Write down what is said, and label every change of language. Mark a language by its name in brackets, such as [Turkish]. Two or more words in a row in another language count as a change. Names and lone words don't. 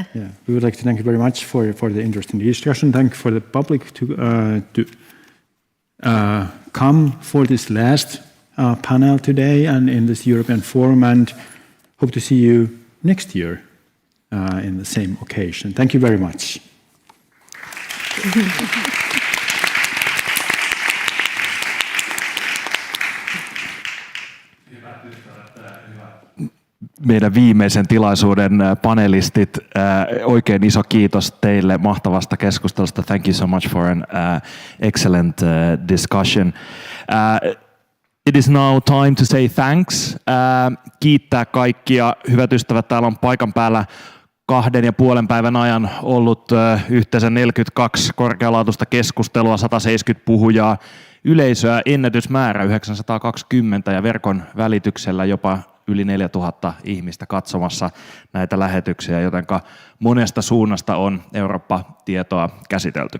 [English] Yeah, we would like to thank you very much for the interesting discussion. Thank you for the public to come for this last panel today and in this European Forum, and hope to see you next year in the same occasion. Thank you very much. [Finnish] Meidän viimeisen tilaisuuden panelistit, oikein iso kiitos teille mahtavasta keskustelusta. [English] Thank you so much for an excellent discussion. It is now time to say thanks. [Finnish] Kiittää kaikkia. Hyvät ystävät, täällä on paikan päällä 2,5 päivän ajan ollut yhteensä 42 korkealaatuista keskustelua, 170 puhujaa, yleisöä ennätysmäärä 920 ja verkon välityksellä jopa yli 4000 ihmistä katsomassa näitä lähetyksiä, jotenka monesta suunnasta on Eurooppa-tietoa käsitelty.